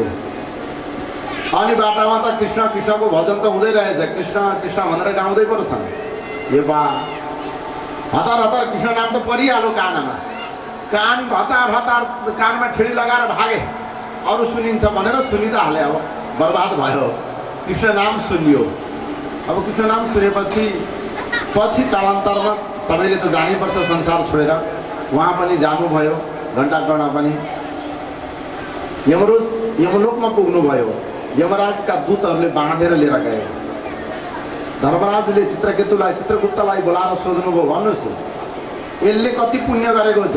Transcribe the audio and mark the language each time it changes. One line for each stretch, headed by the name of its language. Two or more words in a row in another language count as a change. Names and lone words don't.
Nepali: अनि बाटामा त कृष्ण कृष्णको भजन त हुँदै रहेछ, कृष्ण कृष्ण भनेर गाउँदै पो छन्। यो बा हतार हतार कृष्ण नाम त परिहाल्यो कानमा। कान हतार हतार कानमा ठेडी लगाएर भागे। अरू सुनिन्छ भनेर सुनि त हाले, अब बर्बाद भयो। कृष्ण नाम सुनियो। अब कृष्ण नाम सुनेपछि पछि कालान्तरमा सबैले त जानैपर्छ संसार छोडेर। उहाँ पनि जानुभयो, घण्टाकर्ण पनि यमलोकमा पुग्नुभयो। यमराजका दूतहरूले बाँधेर लिएर गए। धर्मराजले चित्रगुप्तलाई बोलाएर सोध्नुभयो, भन्नुहोस् यसले कति पुण्य गरेको छ?